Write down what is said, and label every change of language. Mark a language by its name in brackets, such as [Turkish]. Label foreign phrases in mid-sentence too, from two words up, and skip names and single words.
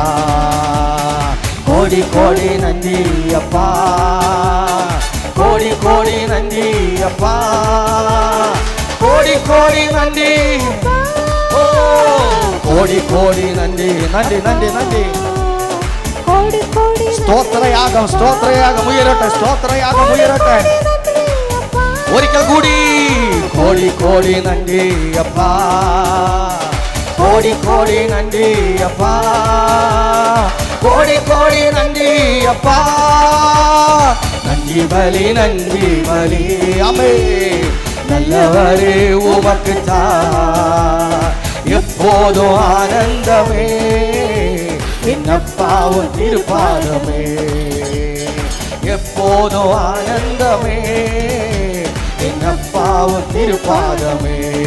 [Tamil] கோடி கோடி நன்றி அப்பா, கோடி கோடி நன்றி அப்பா, கோடி கோடி நன்றி. ஓ கோடி கோடி நன்றி நன்றி நன்றி நன்றி. [Malayalam] സ്തോത്രയാഗം സ്തോത്രയാഗം ഉയരട്ടെ, സ്തോത്രയാഗം ഉയരട്ടെ. ഒരിക്കൽ കൂടി കോടി കോടി നന്ദി അപ്പാ, കോടി കോടി നന്ദി അപ്പാ, കോടി കോടി നന്ദി അപ്പാ. നന്ദി ബലി നന്ദി ബലി അമ്മേ. [Tamil] நல்லவரே உமக்கு தான் எப்போதும் ஆனந்தமே. என் அப்பாவும் திருப்பாதமே எப்போதும் ஆனந்தமே. என் அப்பாவும் திருப்பாதமே.